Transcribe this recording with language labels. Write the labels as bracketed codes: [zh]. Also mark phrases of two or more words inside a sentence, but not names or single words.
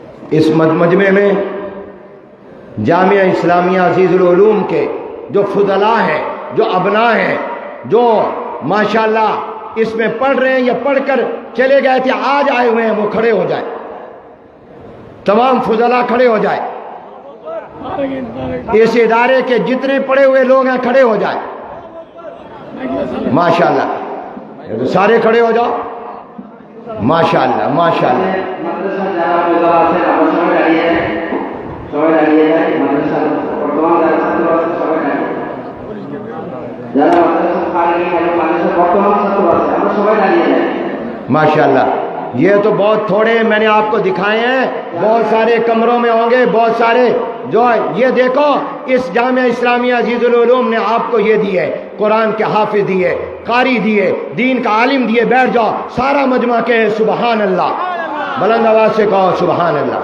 [ur] اس مجمع میں جامعہ اسلامیہ عزیز العلوم کے جو فضلاء ہیں، جو ابناء ہیں، جو ماشاءاللہ اس میں پڑھ رہے ہیں یا پڑھ کر چلے گئے تھے، آج آئے ہوئے ہیں، وہ کھڑے ہو جائیں، تمام فضلاء کھڑے ہو جائیں، اس ادارے کے جتنے پڑھے ہوئے لوگ ہیں کھڑے ہو جائیں، ماشاءاللہ سارے کھڑے ہو جاؤ، ماشاءاللہ ماشاءاللہ۔ [bn] মাদ্রাসা যারা ফজলা আছেন আমরা সবাই দাঁড়িয়ে যাই, সবাই দাঁড়িয়ে যাই। মাদ্রাসার বর্তমান যারা ছাত্র আছে সবাই দাঁড়িয়ে, যারা মাদ্রাসা খালি মাদ্রাসার বর্তমান ছাত্র আছে আমরা সবাই দাঁড়িয়ে যাই। [ur] ماشاءاللہ یہ تو بہت تھوڑے میں نے آپ کو دکھائے ہیں، بہت سارے کمروں میں ہوں گے، بہت سارے جو یہ دیکھو اس جامعہ اسلامیہ عزیز العلوم نے آپ کو یہ دیے، قرآن کے حافظ دیے، قاری دیے، دین کا عالم دیے، بیٹھ جاؤ سارا مجمع کے سبحان اللہ، بلند آواز سے کہو سبحان اللہ۔